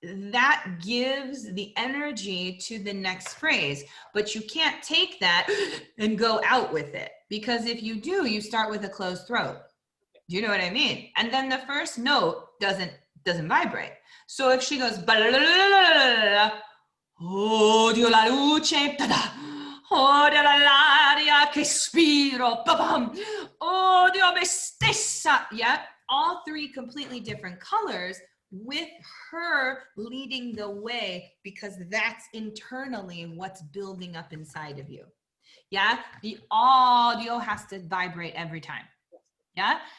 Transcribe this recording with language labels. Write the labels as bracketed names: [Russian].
[English] That gives the energy to the next phrase, but you can't take that and go out with it, because if you do, you start with a closed throat. Do you know what I mean? And then the first note doesn't vibrate. So if she goes [Italian] odio la luce, odio l'aria che spiro, odio me stessa. [English] Yeah, all three completely different colors, with her leading the way, because that's internally what's building up inside of you. Yeah, the audio has to vibrate every time. Yeah.